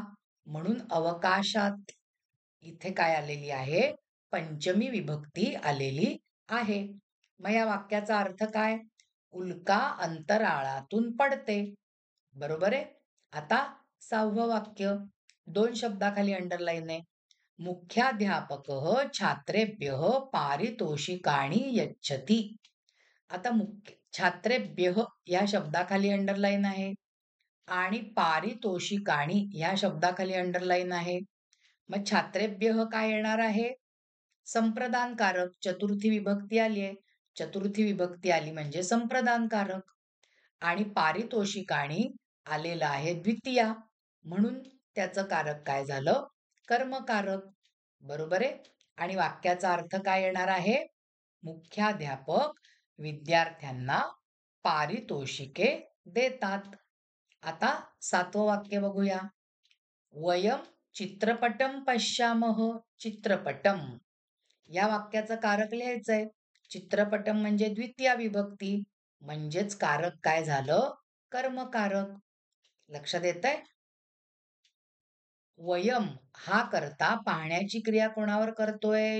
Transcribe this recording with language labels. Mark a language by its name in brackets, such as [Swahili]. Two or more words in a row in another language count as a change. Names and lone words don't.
[Marathi] म्हणून अवकाशात इथे काय आलेली आहे? पंचमी विभक्ती आलेली आहे. मग या वाक्याचा अर्थ काय? उल्का अंतराळातून पडते. बरोबर आहे. आता 6वं वाक्य, 2 शब्दाखाली अंडरलाईन आहे. [Sanskrit] मुख्याध्यापकः छात्रेभ्यः पारितोषिकाणि यच्छति. [Marathi] आता मुख्य छात्रेभ्यः या शब्दाखाली अंडरलाईन आहे आणि पारितोषिकाणि या शब्दाखाली अंडरलाईन आहे. मग छात्रेभ्यः काय येणार आहे? संप्रदानकारक. चतुर्थी विभक्ती आली आहे. चतुर्थी विभक्ती आली म्हणजे संप्रदानकारक. आणि पारितोषिकाणी आलेलं आहे द्वितीया, म्हणून त्याचं कारक काय झालं? कर्मकारक. बरोबर आहे. आणि वाक्याचा अर्थ काय येणार आहे? मुख्याध्यापक विद्यार्थ्यांना पारितोषिके देतात. आता 7वं वाक्य बघूया. [Sanskrit] वयम चित्रपटम पश्यामः. [Marathi] चित्रपटम या वाक्याचं कारक लिहायचंय. चित्रपटम म्हणजे द्वितीया विभक्ती, म्हणजेच कारक काय झालं? कर्मकारक. लक्षात येतंय? वयम हा करता पाहण्याची क्रिया कोणावर करतोय?